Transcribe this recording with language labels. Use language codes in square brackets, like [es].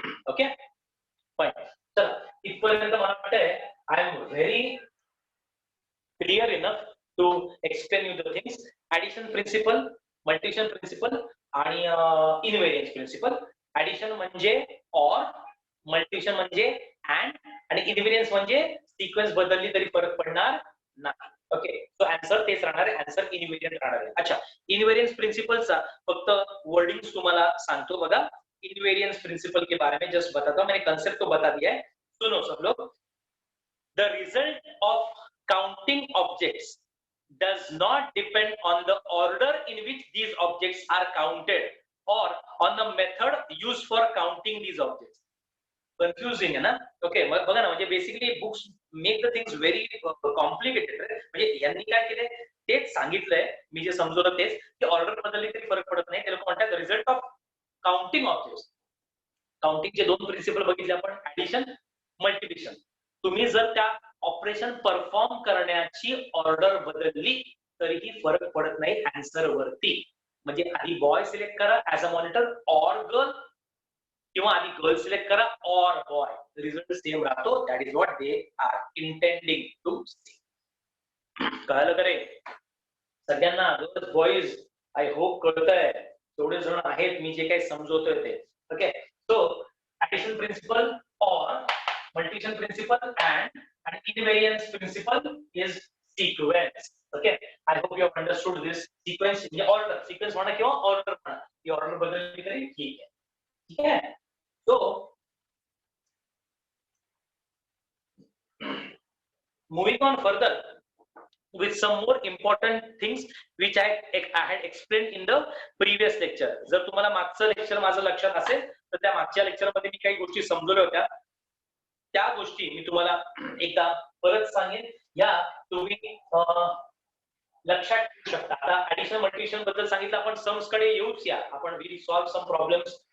[en] Okay fine. [mr] चला इथपर्यंत मला वाटतंय [en] I am very clear enough to explain you the things. [mr] Addition principal, multiplication principal आणि इनव्हेरियन्स principal. Addition म्हणजे ऑर, मल्टिप्लिकेशन म्हणजे अँड आणि इनव्हेरियन्स म्हणजे सिक्वेन्स बदलली तरी फरक पडणार नाही. ओके, सो आन्सर तेच राहणार आहे, आन्सर इनव्हेरियंट राहणार आहे. अच्छा, इनव्हेरियन्स प्रिन्सिपलचा फक्त वर्डिंग्स तुम्हाला सांगतो बघा. [hi] इनवेरियंस प्रिंसिपल के बारे में जस्ट बताता हूं. मैंने कंसेप्ट तो बता दिया है, सुनो सब लोग. [en] The result of counting objects does not depend on the order in which these objects are counted or on the method used for counting these objects. [mr] Confusing आहे ना? [en] okay, [mr] बघा ना, म्हणजे [en] Basically books make the things very complicated. [mr] म्हणजे यांनी काय केलंय तेच सांगितलंय, मी जे समजवलं तेच, की ऑर्डर बदलली तरी फरक पडत नाही. ते लोक म्हणतात result of counting objects. काउंटिंगचे 2 principal बघितले आपण, ऍडिशन, मल्टिप्लिकेशन. तुम्ही जर त्या ऑपरेशन परफॉर्म करण्याची ऑर्डर बदलली तरीही फरक पडत नाही आन्सर वरती. म्हणजे आधी बॉय सिलेक्ट करा [en] as a monitor or girl, [mr] किंवा आधी गर्ल सिलेक्ट करा ऑर बॉय, रिझल्ट सेम राहतो. [en] That is what they are intending to say. [mr] कळलं का रे सगळ्यांना? गर्ल्स बॉईज आय होप कळतंय. थोडे जण आहेत मी जे काही समजवतोय ते. [en] Okay, so addition principle or, multiplication principle and invariance principle is sequence. Okay, I hope you have understood this. [mr] Sequence म्हणजे order, sequence म्हणा किंवा order म्हणा, ती order बदलली तरी ठीक आहे. ठीक आहे. [en] So moving on further with some more important things which I had explained in the previous lecture. [mr] जर तुम्हाला मागचं लेक्चर माझं लक्षात असेल तर त्या मागच्या लेक्चर मध्ये मी काही गोष्टी समजवल्या होत्या, त्या गोष्टी मी तुम्हाला एकदा परत सांगेन. या तुम्ही लक्षात ठेवू शकता. आता ऍडिशन मल्टिप्लिकेशन बद्दल सांगितलं, आपण सम्स कडे येऊच या. आपण [en] Will solve some problems.